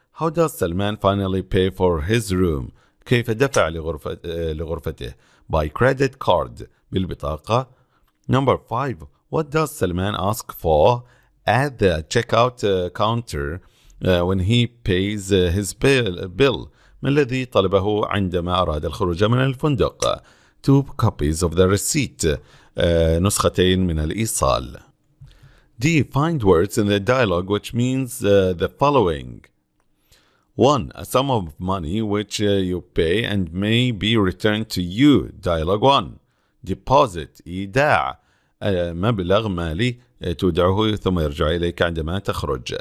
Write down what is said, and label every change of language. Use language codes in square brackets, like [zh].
[en] How does Salman finally pay for his room? [ar] كيف دفع لغرفته? [en] By credit card. [ar] بالبطاقة. [en] Number 5. What does Salman ask for at the checkout counter when he pays his bill? [ar] ما الذي طلبه عندما أراد الخروج من الفندق؟ [en] 2 copies of the receipt. [ar] نسختين من الإيصال. D. [en] Find words in the dialogue which means the following. 1. A sum of money which you pay and may be returned to you. Dialogue 1. Deposit. إيداع. [ar] مبلغ مالي تودعه ثم يرجع إليك عندما تخرج.